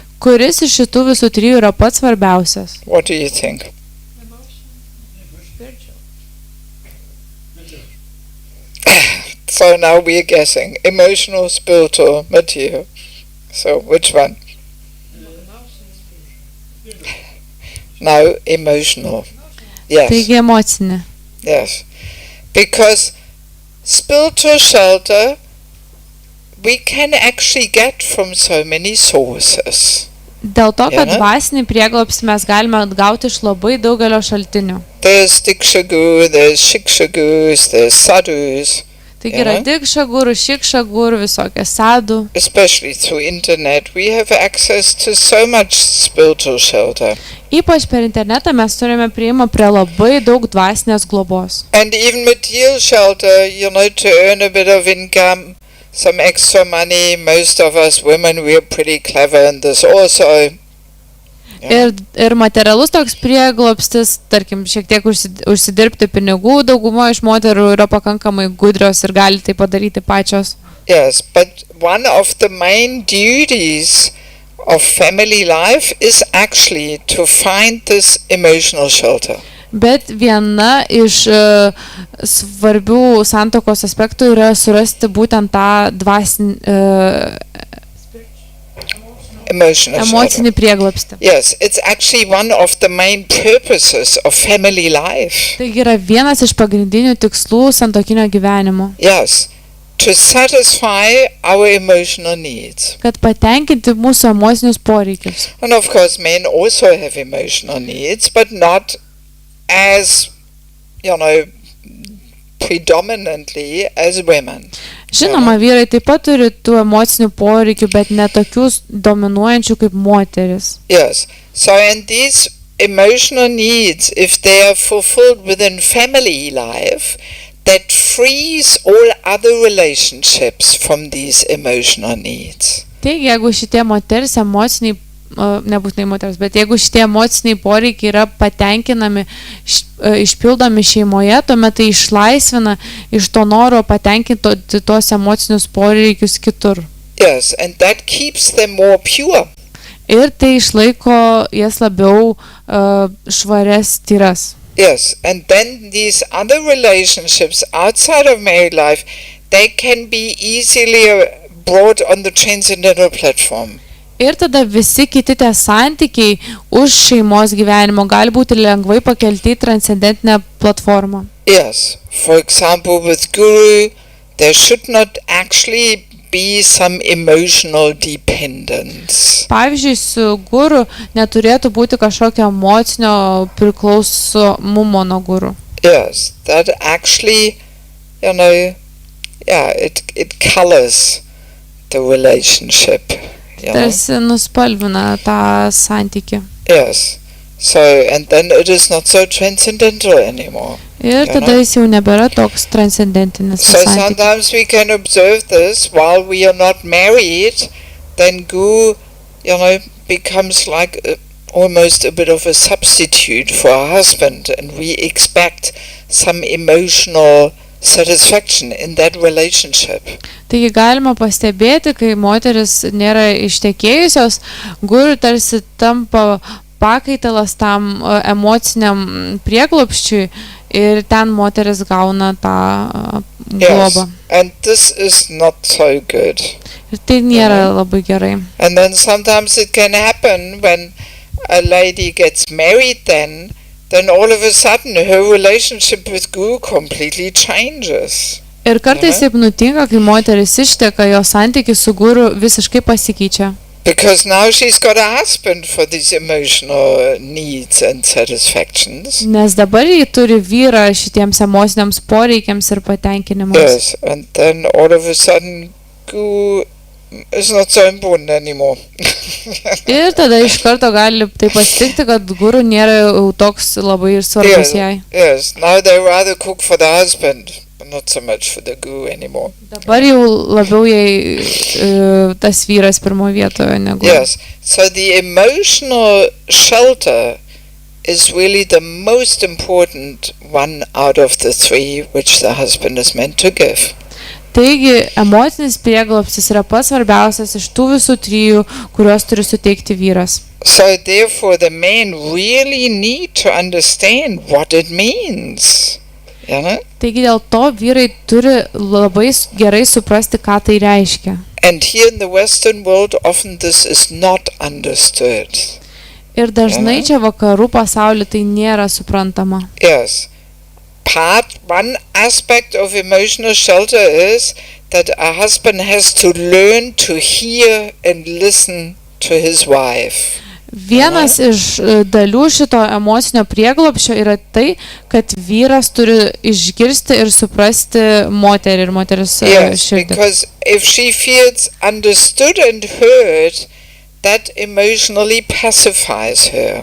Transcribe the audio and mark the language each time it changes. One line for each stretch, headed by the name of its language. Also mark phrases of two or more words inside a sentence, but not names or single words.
Lithuanian: Kuris iš šitų visų trijų yra pats svarbiausias?
English: What do you think? So now we are guessing. Emotional, spiritual, material. So which one? No, emotional. Yes.
Lithuanian: Taigi emocinė.
English: Yes. Because spiritual shelter we can actually get from so many sources.
Lithuanian: Dėl to, kad dvasinį prieglobstį mes galime atgauti iš labai daugelio šaltinių.
English: There's diksha-guru, there's shiksha-gurus, there's sadhus.
Lithuanian: Taigi yra
Sanskrit: diksha-guru, shiksha-guru,
Lithuanian: visokie sadhu.
English: Especially through internet, we have access to so much spiritual shelter.
Lithuanian: Ypač per internetą mes turime prieimą prie labai daug dvasinės globos.
English: And even material shelter, to earn a bit of income, some extra money. Most of us women, we are pretty clever in this also.
Lithuanian: Ir materialus toks prieglobstis, tarkim, šiek tiek užsidirbti pinigų, dauguma iš moterų yra pakankamai gudrios ir gali tai padaryti pačios.
English: Yes, but one of the main duties of family life is actually to find this emotional shelter.
Lithuanian: Bet viena iš svarbių santuokos aspektų yra surasti būtent tą emocinį prieglobstį.
English: Yes, it's actually one of the main purposes of family life.
Lithuanian: Taigi yra vienas iš pagrindinių tikslų santuokinio gyvenimo.
English: Yes, to satisfy our emotional needs.
Lithuanian: Kad patenkinti mūsų emocinius poreikius.
English: And of course men also have emotional needs, but not as, predominantly as women.
Lithuanian: Žinoma, vyrai taip pat turi tų emocinių poreikių, bet ne tokius dominuojančių kaip moteris.
English: Yes. So and these emotional needs, if they are fulfilled within family life, that frees all other relationships from these emotional needs.
Lithuanian: Taigi, jeigu šitie moters emociniai, nebūtinai moters, bet jeigu šitie emociniai poreikiai yra patenkinami, išpildomi šeimoje, tuomet tai išlaisvina iš to noro patenkinti tuos emocinius poreikius kitur.
English: Yes, and that keeps them more pure.
Lithuanian: Ir tai išlaiko jas labiau švarias, tyras.
English: Yes, and then these other relationships outside of married life, they can be easily brought on the transcendental platform.
Lithuanian: Ir tada visi kiti tie santykiai už šeimos gyvenimo gali būti lengvai pakelti į transcendentinę platformą.
English: Yes, for example with guru, there should not actually be some emotional dependence.
Lithuanian: Pavyzdžiui, su guru neturėtų būti kažkokio emocinio priklausomumo nuo guru.
English: Yes, that actually, it colors the relationship.
Lithuanian: Tarsi nuspalvina tą santykį.
English: Yes. So, and then it is not so transcendental anymore.
Lithuanian: Ir tada jis jau nebėra toks transcendentinis
English: So
Lithuanian: santykis.
English: sometimes we can observe this while we are not married, then gu, becomes like almost a bit of a substitute for a husband, and we expect some emotional satisfaction in that relationship.
Lithuanian: Taigi galima pastebėti, kai moteris nėra ištekėjusios, guru tarsi tampa pakaitalas tam emociniam prieglobsčiui ir ten moteris gauna tą globą.
English: Yes, and this is not so good.
Lithuanian: Ir tai nėra labai gerai.
English: And then sometimes it can happen when a lady gets married then all of a sudden her relationship with Guru completely changes.
Lithuanian: Ir kartais taip nutinka, kai moteris išteka, jo santykis su guru visiškai pasikeičia.
English: Because now she's got a husband for these emotional needs and satisfactions.
Lithuanian: Nes dabar ji turi vyrą šitiems emociniams poreikiams ir patenkinimams.
English: Yes, and then all of a sudden Guru is not so important anymore.
Lithuanian: Ir tada iš karto gali taip atsitikti, kad guru nėra jau toks labai ir svarbus jai.
English: Yes, now they rather cook for the husband, but not so much for the Guru anymore.
Lithuanian: Dabar jau labiau jai tas vyras pirmo vietoje negu.
English: Yes, so the emotional shelter is really the most important one out of the three which the husband is meant to give.
Lithuanian: Taigi, emocinis prieglobstis yra pats svarbiausias iš tų visų trijų, kuriuos turi suteikti vyras.
English: So therefore the men really need to understand what it means.
Lithuanian: Taigi dėl to vyrai turi labai gerai suprasti, ką tai reiškia.
English: And here in the Western world often this is not understood.
Lithuanian: Ir dažnai čia vakarų pasaulyje tai nėra suprantama.
English: Yes. One aspect of emotional shelter is that a husband has to learn to hear and listen to his wife.
Lithuanian: Vienas iš dalių šito emocinio prieglobsčio yra tai, kad vyras turi išgirsti ir suprasti moterį ir moteris širdį.
English: Because if she feels understood and heard, that emotionally pacifies her.